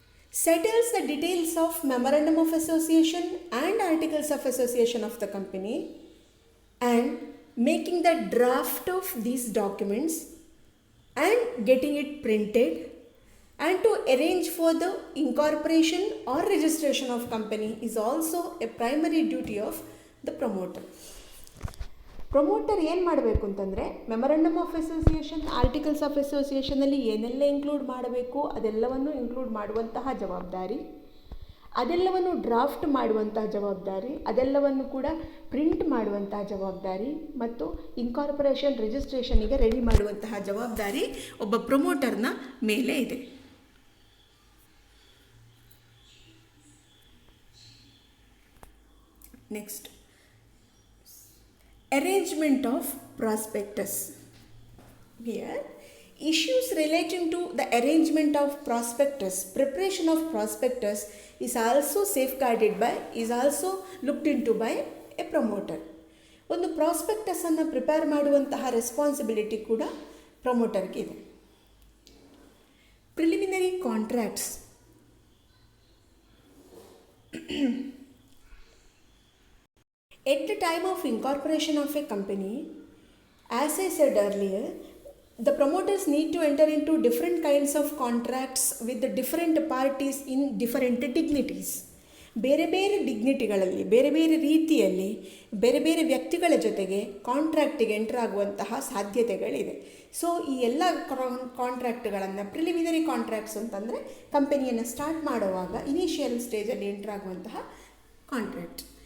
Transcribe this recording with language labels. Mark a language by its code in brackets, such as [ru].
[en] Settles the details of memorandum of association and articles of association of the company and making the draft of these documents and getting it printed and to arrange for the incorporation or registration of company is also a primary duty of the promoter. [kn] Promoter ಏನು ಮಾಡಬೇಕು ಅಂತಂದರೆ memorandum of association, articles of ಅಸೋಸಿಯೇಷನಲ್ಲಿ ಏನೆಲ್ಲ include ಮಾಡಬೇಕು ಅದೆಲ್ಲವನ್ನು include ಮಾಡುವಂತಹ ಜವಾಬ್ದಾರಿ, ಅದೆಲ್ಲವನ್ನು draft ಮಾಡುವಂತಹ ಜವಾಬ್ದಾರಿ, ಅದೆಲ್ಲವನ್ನು ಕೂಡ ಪ್ರಿಂಟ್ ಮಾಡುವಂತಹ ಜವಾಬ್ದಾರಿ ಮತ್ತು ಇನ್ಕಾರ್ಪೊರೇಷನ್ ರಿಜಿಸ್ಟ್ರೇಷನಿಗೆ ರೆಡಿ ಮಾಡುವಂತಹ ಜವಾಬ್ದಾರಿ ಒಬ್ಬ ಪ್ರಮೋಟರ್ನ ಮೇಲೆ ಇದೆ. [en] Next, arrangement of prospectus. Here Issues relating to the arrangement of prospectus, preparation of prospectus is also safeguarded by, is also looked into by a promoter. [kn] ಒಂದು ಪ್ರಾಸ್ಪೆಕ್ಟಸನ್ನು ಪ್ರಿಪೇರ್ ಮಾಡುವಂತಹ ರೆಸ್ಪಾನ್ಸಿಬಿಲಿಟಿ ಕೂಡ ಪ್ರಮೋಟರ್ಗೆ ಇದೆ. [en] Preliminary contracts. At the time of incorporation of a company, as I said earlier, the promoters need to enter into different kinds of contracts with the different parties in different dignities. [kn] ಬೇರೆ ಬೇರೆ ಡಿಗ್ನಿಟಿಗಳಲ್ಲಿ, ಬೇರೆ ಬೇರೆ ರೀತಿಯಲ್ಲಿ, ಬೇರೆ ಬೇರೆ ವ್ಯಕ್ತಿಗಳ ಜೊತೆಗೆ ಕಾಂಟ್ರಾಕ್ಟಿಗೆ enter ಆಗುವಂತಹ ಸಾಧ್ಯತೆಗಳಿದೆ. ಸೊ ಈ ಎಲ್ಲ ಕಾಂಟ್ರಾಕ್ಟ್ಗಳನ್ನು, ಪ್ರಿಲಿಮಿನರಿ ಕಾಂಟ್ರಾಕ್ಟ್ಸ್ ಅಂತಂದರೆ ಕಂಪನಿಯನ್ನು ಸ್ಟಾರ್ಟ್ ಮಾಡುವಾಗ ಇನಿಷಿಯಲ್ ಸ್ಟೇಜಲ್ಲಿ ಎಂಟರ್ ಆಗುವಂತಹ ಕಾಂಟ್ರಾಕ್ಟ್.